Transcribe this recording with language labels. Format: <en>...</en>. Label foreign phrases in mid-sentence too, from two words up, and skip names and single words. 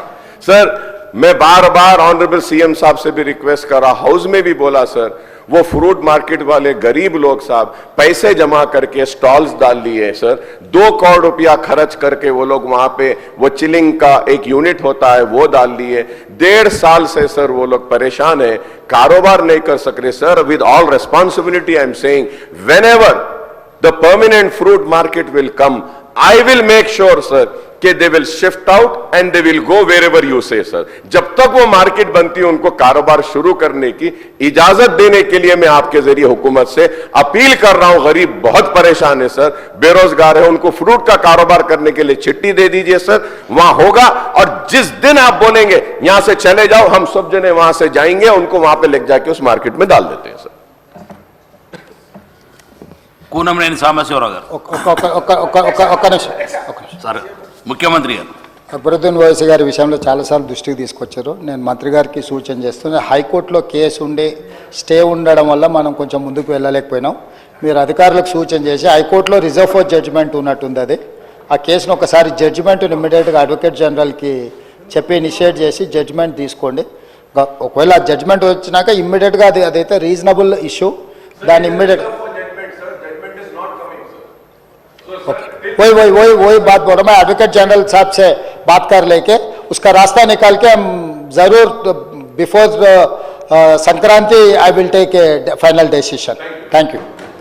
<hi>सर मैं बार बार</hi> <en>honourable CM</en> <hi>साहब से भी रिक्वेस्ट करा, हाउस में भी बोला, सर वो</hi> <en>fruit market</en> <hi>वाले गरीब लोग साहब पैसे जमा करके स्टॉल्स डाल लिए, सर 2 करोड़ रुपया खर्च करके वो लोग वहां पे वो चिलिंग का एक यूनिट होता है वो डाल लिए। 1.5 साल से सर वो लोग परेशान है, कारोबार नहीं कर सक रहे।</hi> <en>sir with all responsibility I am saying, whenever the permanent fruit market will come, I will make sure, sir, कि they will shift out and they will go wherever you say, sir.</en> <hi>जब तक वो मार्केट बनती है उनको कारोबार शुरू करने की इजाजत देने के लिए मैं आपके जरिए हुकूमत से अपील कर रहा हूं। गरीब बहुत परेशान है सर, बेरोजगार है, उनको फ्रूट का कारोबार करने के लिए चिट्ठी दे दीजिए सर, वहां होगा। और जिस दिन आप बोलेंगे यहां से चले जाओ, हम सब जने वहां से जाएंगे, उनको वहां पे लेके जाके उस मार्केट में डाल देते हैं सर।</hi> <te>కూనంనేని సాంబశివరావు గారు. ఒక్క నిమిషం. సార్ ముఖ్యమంత్రి గారు అక్బరుద్దీన్ ఓవైసీ గారి విషయంలో చాలాసార్లు దృష్టికి తీసుకొచ్చారు. నేను మంత్రి గారికి సూచన చేస్తున్నా, హైకోర్టులో కేసు ఉండి స్టే ఉండడం వల్ల మనం కొంచెం ముందుకు వెళ్ళలేకపోయినాం. మీరు అధికారులకు సూచన చేసి హైకోర్టులో</te> <en>reserve for judgement</en> <te>ఉన్నట్టుంది, అది ఆ కేసును ఒకసారి జడ్జిమెంట్ని ఇమ్మీడియట్గా</te> <en>advocate generalకి</en> <te>చెప్పి ఇనిషియేట్ చేసి జడ్జిమెంట్ తీసుకోండి. ఒకవేళ ఆ జడ్జిమెంట్ వచ్చినాక ఇమ్మీడియట్గా అదైతే</te> <en>reasonable issue,</en> <te>దాన్ని ఇమ్మీడియట్</te> <hi>वही बात बोल रहा, मैं</hi> <en>advocate general</en> <hi>साहब से बात कर लेके उसका रास्ता निकाल के हम जरूर बिफोर संक्रांति</hi> <en>I will take a final decision. thank you.</en>